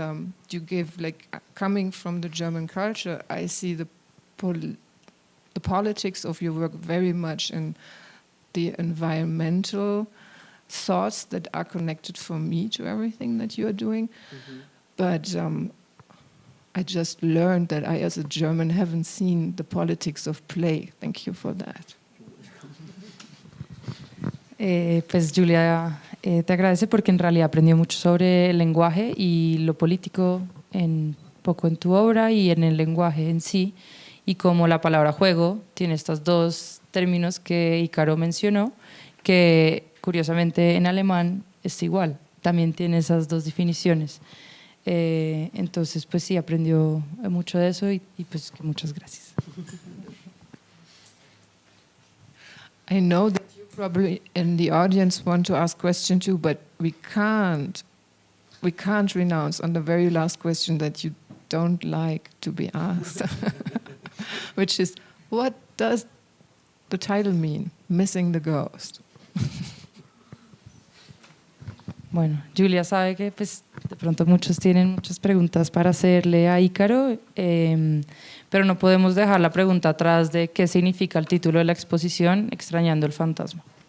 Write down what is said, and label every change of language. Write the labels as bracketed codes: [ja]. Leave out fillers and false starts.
[en] And you give, like, coming from the German culture, I see the politics of your work very much in the environmental thoughts that are connected for me to everything that you're doing. Mm-hmm. But I just learned that I, as a German, haven't seen the politics of play. Thank you for that. [es] Pues Julia te agradece porque en realidad aprendió mucho sobre el lenguaje y lo político poco en tu obra y en el lenguaje en sí, y como la palabra juego tiene estos dos términos que Icaro mencionó, que curiosamente en alemán es igual, también tiene esas dos definiciones. Entonces, pues sí, aprendió mucho de eso y pues que muchas gracias. [en] I know that you probably in the audience want to ask question too, but we can't renounce on the very last question that you don't like to be asked, which is, what does the title mean, Missing the Ghost? [es] Bueno, Julia sabe que pues, de pronto muchos tienen muchas preguntas para hacerle a Icaro, pero no podemos dejar la pregunta atrás de qué significa el título de la exposición, Extrañando el fantasma.